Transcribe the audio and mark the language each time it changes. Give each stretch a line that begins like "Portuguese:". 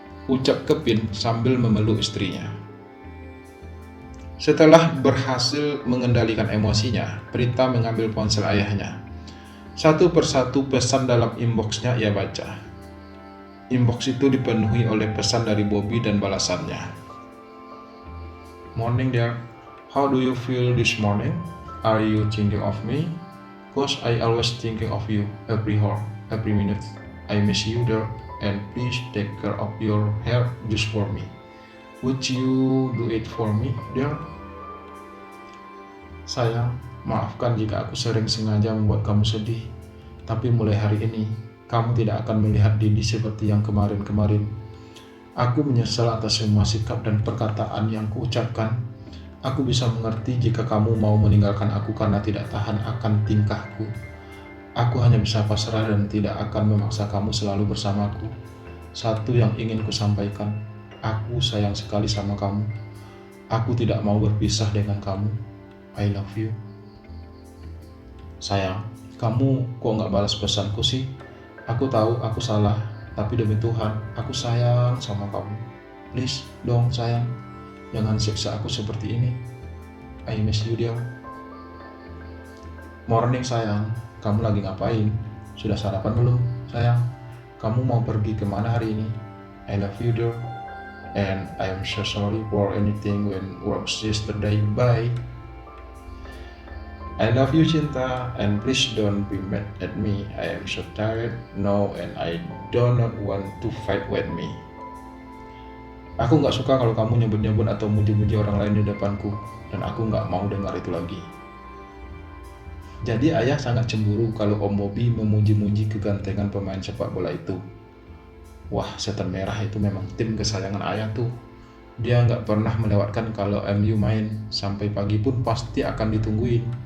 Indonesian: Ucap Kepin sambil memeluk istrinya. Setelah berhasil mengendalikan emosinya, Prita mengambil ponsel ayahnya. Satu persatu pesan dalam inboxnya ia baca. Inbox itu dipenuhi oleh pesan dari Bobby dan balasannya.
English: Morning dear, how do you feel this morning? Are you thinking of me? Cause I always thinking of you every hour, every minute. I miss you dear, and please take care of your hair just for me. Would you do it for me dear?
Indonesian: Sayang, maafkan jika aku sering sengaja membuat kamu sedih. Tapi mulai hari ini, kamu tidak akan melihat Didi seperti yang kemarin-kemarin. Aku menyesal atas semua sikap dan perkataan yang kuucapkan. Aku bisa mengerti jika kamu mau meninggalkan aku karena tidak tahan akan tingkahku. Aku hanya bisa pasrah dan tidak akan memaksa kamu selalu bersamaku. Satu yang ingin kusampaikan, aku sayang sekali sama kamu. Aku tidak mau berpisah dengan kamu.
English: I love you.
Indonesian: Sayang, kamu kok gak balas pesanku sih? Aku tahu aku salah. Tapi demi Tuhan, aku sayang sama kamu. Please dong sayang, jangan siksa aku seperti ini.
English: I miss you dear.
Indonesian: Morning sayang, kamu lagi ngapain? Sudah sarapan belum sayang? Kamu mau pergi kemana hari ini?
English: I love you dear. And I am so sorry for anything when works yesterday. Bye. I love you Cinta, and please don't be mad at me. I am so tired now and I do not want to fight with me.
Indonesian: Aku gak suka kalau kamu nyebut-nyebut atau muji-muji orang lain di depanku, dan aku gak mau dengar itu lagi. Jadi ayah sangat cemburu kalau Om Bobby memuji-muji kegantengan pemain sepak bola itu. Wah, setan merah itu memang tim kesayangan ayah tuh. Dia gak pernah melewatkan kalau MU main, sampai pagi pun pasti akan ditungguin.